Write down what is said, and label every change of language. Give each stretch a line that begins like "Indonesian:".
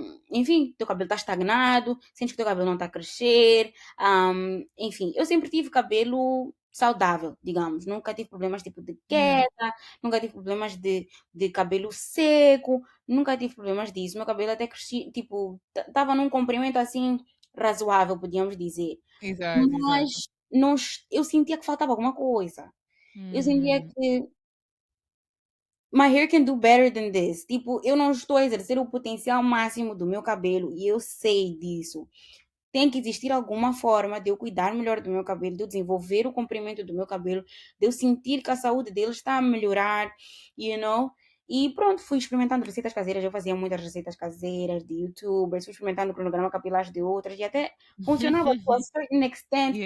Portuguese: Enfim, teu cabelo está estagnado, sentes que teu cabelo não está a crescer, enfim, eu sempre tive cabelo saudável, digamos, nunca tive problemas tipo de
English: Yeah,
Portuguese: queda, nunca tive problemas de cabelo seco, nunca tive problemas disso. Meu cabelo até crescia, tipo, estava num comprimento assim razoável, podíamos dizer. exato, exato. Mas não, eu sentia que faltava alguma coisa. Eu sentia Hum, que
English: my hair can do better than this.
Portuguese: Tipo, eu não estou a exercer o potencial máximo do meu cabelo e eu sei disso. Tem que existir alguma forma de eu cuidar melhor do meu cabelo, de eu desenvolver o comprimento do meu cabelo, de eu sentir que a saúde dele está a melhorar,
English: you know?
Portuguese: E pronto, fui experimentando receitas caseiras. Eu fazia muitas receitas caseiras de YouTubers, fui experimentando o cronograma capilar de outras e até funcionava
English: to a certain extent.